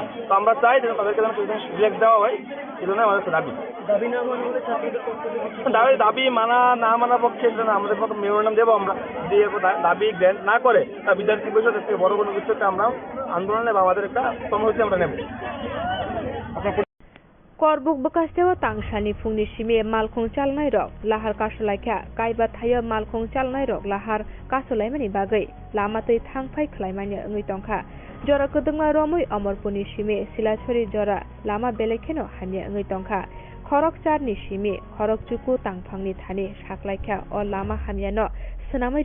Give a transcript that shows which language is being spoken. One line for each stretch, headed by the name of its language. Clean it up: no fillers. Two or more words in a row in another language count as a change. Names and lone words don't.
Bangla: তো আমরা চাই যে তাদেরকে যেন সিলেক্ট দেওয়া হয়, এই জন্য আমাদের দাবি। দাবি মানা না মানার পক্ষে সেটা না, আমাদের মতো মেমোরেন্ডাম দেবো আমরা, দিয়ে দাবি গ্র্যান্ট না করে তা বিদ্যার্থী পরিষদ থেকে বড় কোনো কিছু আমরা আন্দোলনে বা আমাদের একটা কর্মসূচি আমরা নেব।
Kok Borok: करबुक बकास्तेव तांसानि फुंनि सिमे मालखं चालनाय रक लाहार कासलायखा गायबा थायो मालखं चालनाय रक लाहार कासलायमानि बागै लामातै थांफाय खलायमानि ओङै तंखा जरा कदंमा रमै अमरपुरनि सिमे सिलाछरी जरा लामा बेलेखेनो हानि ओङै तंखा खरक चारनि सिमे खरक चुकु तांफांनि थानि साख्लायखा अ लामा हानियानो सनामै